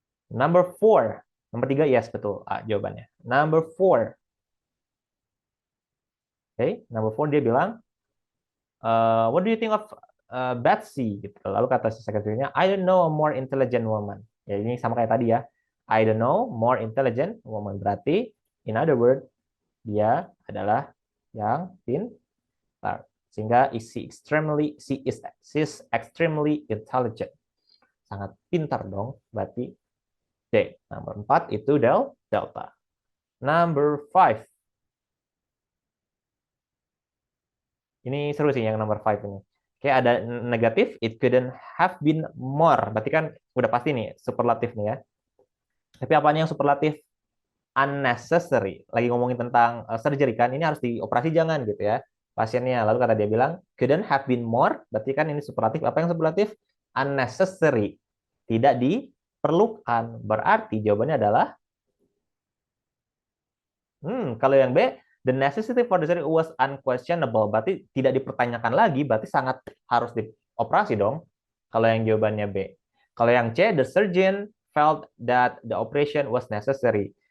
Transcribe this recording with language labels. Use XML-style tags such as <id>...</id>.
<en>Number 4.</en> <id>Nomor 3,</id> <en>yes,</en> <id>betul jawabannya.</id> <en>Number 4. Okay, number 4</en> <id>dia bilang,</id> <en>what do you think of Betsy?</en> <id>Gitu. Lalu kata si sekretarinya,</id> <en>I don't know a more intelligent woman.</en> <id>Ya, ini sama kayak tadi ya.</id> <en>I don't know more intelligent woman.</en> <id>Berarti,</id> <en>in other word,</en> <id>dia adalah yang pintar. Sehingga</id> <en>she is extremely intelligent.</en> <id>Sangat pintar dong. Berarti D. Nomor 4 itu delta.</id> <en>Number 5.</en> <id>Ini seru sih yang nomor 5 ini. Oke, ada negatif,</id> <en>it couldn't have been more.</en> <id>Berarti kan udah pasti nih, superlatif nih ya. Tapi apanya yang superlatif? Unnecessary. Lagi ngomongin tentang surgery kan, ini harus dioperasi jangan gitu ya. Pasiennya, lalu kata dia bilang,</id> <en>couldn't have been more.</en> <id>Berarti kan ini superlatif. Apa yang superlatif? Unnecessary. Tidak diperlukan. Berarti jawabannya adalah kalau yang B,</id> <en>the necessity for the surgery was unquestionable.</en> <id>Berarti tidak dipertanyakan lagi, berarti sangat harus dioperasi dong. Kalau yang jawabannya B. Kalau yang</id> <en>C, the surgeon felt that the operation was necessary.</en>